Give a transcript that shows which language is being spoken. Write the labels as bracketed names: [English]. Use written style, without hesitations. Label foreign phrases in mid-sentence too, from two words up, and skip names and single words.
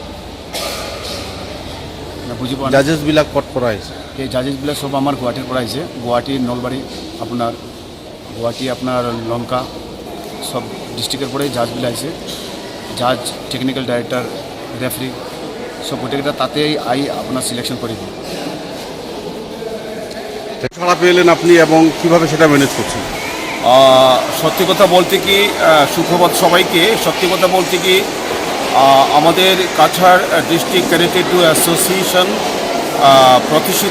[Assamese] বুজি পোৱা জাজেছবিলাক ক'ত পৰা আহিছে এই জাজেছবিলাক সব আমাৰ গুৱাহাটীৰ পৰা আহিছে গুৱাহাটী নলবাৰী আপোনাৰ গুৱাহাটী আপোনাৰ লংকা সব ডিষ্ট্ৰিক্টৰ পৰাই জাজবিলাক আহিছে জাজ [English] technical director referee [Assamese] সো গোটেকেইটা তাতেই আপনার সিলেকশন করিব। [Bangla] ছাড়া পেলেন আপনি এবং কিভাবে সেটা ম্যানেজ করছেন? সত্যি কথা বলতে কি, সুপ্রভাত সবাইকে। সত্যি কথা বলতে কি, আমাদের কাছাড় ডিস্ট্রিক্ট ক্যারেটে টু অ্যাসোসিয়েশন প্রতিষ্ঠিত